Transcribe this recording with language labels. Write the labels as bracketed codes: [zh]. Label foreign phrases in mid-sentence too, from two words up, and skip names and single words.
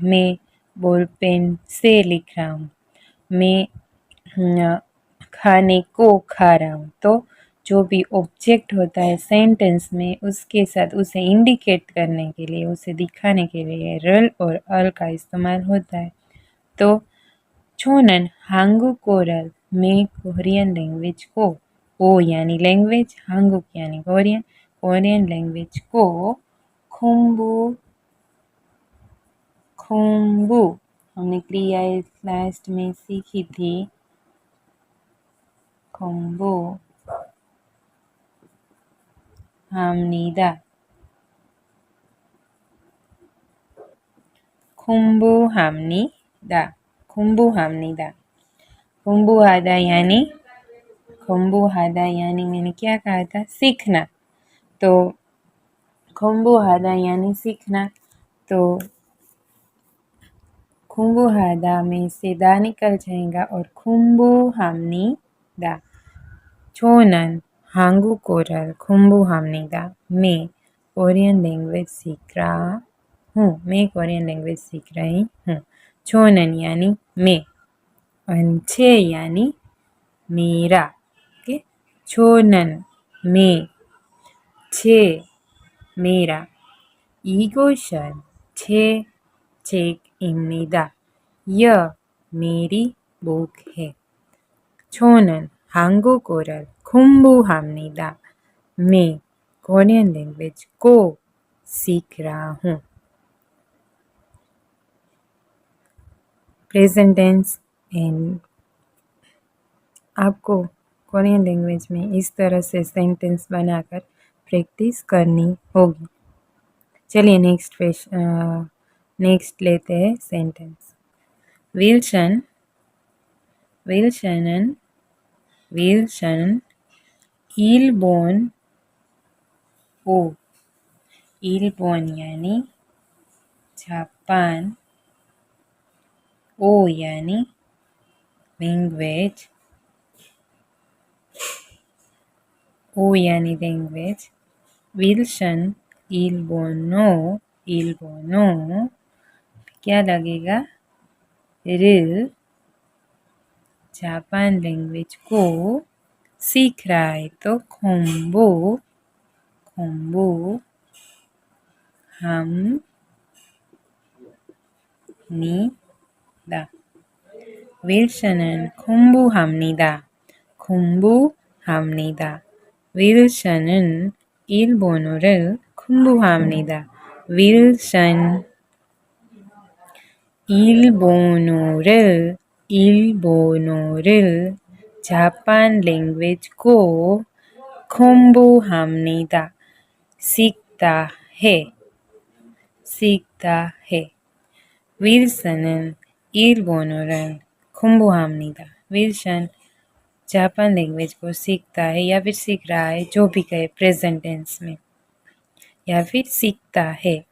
[hi] मैं बॉल पेन से लिख रहा हूँ. मैं खाने को खा रहा हूँ. तो जो भी ऑब्जेक्ट होता है सेंटेंस में, उसके साथ उसे इंडिकेट करने के लिए, उसे दिखाने के लिए रल और अल का इस्तेमाल होता है. [ko] तो 저는 한국어를, [hi] मैं [en] Korean language [hi] को, ओ यानी लैंग्वेज, 한국 यानी कोरियन लैंग्वेज को 공부 हमने क्रिया लास्ट में सीखी थी. [ko] 공부합니다. [hi] 공부하다 यानी मैंने क्या कहा था? सीखना. तो 공부하다 यानी सीखना. तो 공부하다 में से दा निकल जाएगा और 공부합니다. [ko] 저는 한국어를 공부합니다. [hi] मैं [en] Korean language [hi] सीख रहा हूँ. 저는 यानी मैं, और 제 यानी मेरा. ओके, 저는 मैं, 제 मेरा. [ko] 이것은 제 책입니다. [hi] यह मेरी बुक है. [ko] 저는 한국어를 공부합니다. [hi] मैं [en] Korean language [hi] को सीख रहा हूँ. [en] present tense and [hi] आपको [en] Korean language [hi] में इस तरह से सेंटेंस बनाकर प्रैक्टिस करनी होगी. चलिए नेक्स्ट लेते हैं सेंटेंस. [ko] 윌슨은 일본 [hi] यानी जापान, ओ यानी लैंग्वेज, [ko] 윌슨 일본어 [hi] क्या लगेगा? 를 [en] Japan language [hi] को सीख रहा है. [ko] तो 공부 kumbu 합니다. 윌슨은 공부합니다. 공부합니다. 윌슨은 일본어를 공부합니다. 윌슨 일본어를 자pan [hi] लैंग्वेज को [ko] 공부합니다. [hi] सीखता है. [ko] 윌슨은 일본어를 공부합니다. [hi] 윌슨 [en] Japan language [hi] को सीखता है या फिर सीख रहा है, जो भी कहे [en] present tense [hi] में, या फिर सीखता है.